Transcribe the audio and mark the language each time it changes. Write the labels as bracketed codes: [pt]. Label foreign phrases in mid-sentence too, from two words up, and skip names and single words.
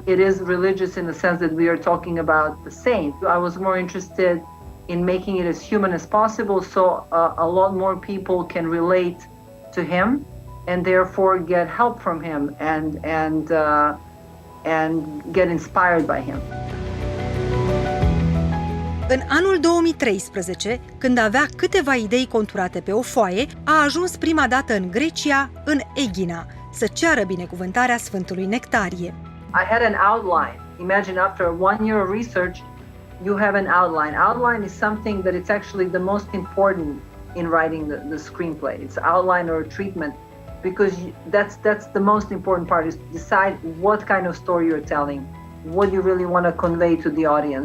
[en] It is religious in the sense that we are talking about the saint. I was more interested in making it as human as possible, so a lot more people can relate to him and therefore get help from him and get inspired by him. [ro] În anul 2013, când avea câteva idei conturate pe o foaie, a ajuns prima dată în Grecia, în Eghina, să ceară binecuvântarea Sfântului Nectarie. [en] I had an outline. Imagine after 1 year of research, you have an outline. Outline is something that it's actually the most important in writing the screenplay. It's outline or treatment, because that's the most important part, is to decide what kind of story you're telling, what you really want to convey to the audience.